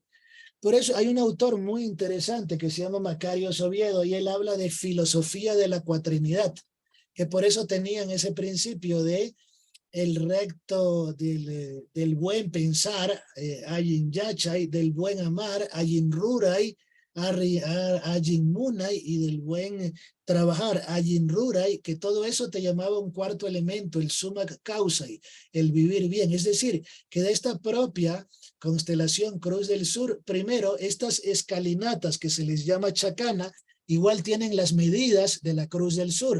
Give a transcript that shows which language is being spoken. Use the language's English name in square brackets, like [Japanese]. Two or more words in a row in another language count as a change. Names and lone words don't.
[Spanish] Por eso hay un autor muy interesante que se llama Macario Oviedo y él habla de filosofía de la cuatrinidad, que por eso tenían ese principio de el recto del buen pensar, [Quechua] ayin yachay, [Spanish] del buen amar, [Quechua] ayin ruray, ayin munay, [Spanish] y del buen trabajar, [Quechua] ayin ruray, [Spanish] que todo eso te llamaba un cuarto elemento, el [Quechua] summa causai, [Spanish] el vivir bien. Es decir, que de esta propia constelación Cruz del Sur, primero, estas escalinatas que se les llama chacana, igual tienen las medidas de la Cruz del Sur.